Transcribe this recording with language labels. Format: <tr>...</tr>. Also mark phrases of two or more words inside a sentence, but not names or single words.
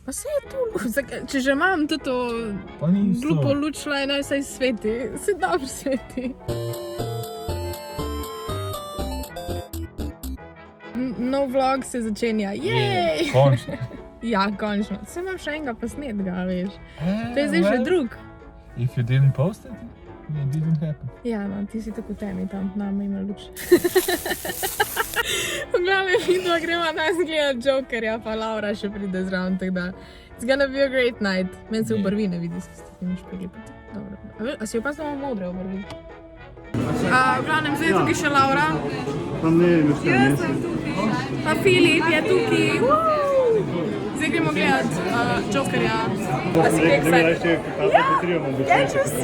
<sl>Pa se je to, če že imam to glupo luč, naj vsaj sveti, se dobro sveti. Nov vlog se začenja, jej! Končno. Ja, končno. Se imam še enega posnetega, veš. To je zdaj že drug.</sl> <en>If you didn't post it, it didn't happen.</en> <sl>Ja, no, ti si tako temi tam, nama ima luč. V glavnem vidva gremo nas gledati Jokerja, pa Laura še pride zraven, tako da</sl> <en>it's gonna be a great night.</en> <sl>Meni se v obrvi ne vidi, s tem špegli pa dobro. A si opazila modre obrvi? V glavnem zdaj je tukaj še Laura. Pa ne, Jaz sem tukaj. Pa Filip je tukaj. Zdaj gremo gledati Jokerja. A si kaj excited? Ja, če si.</sl>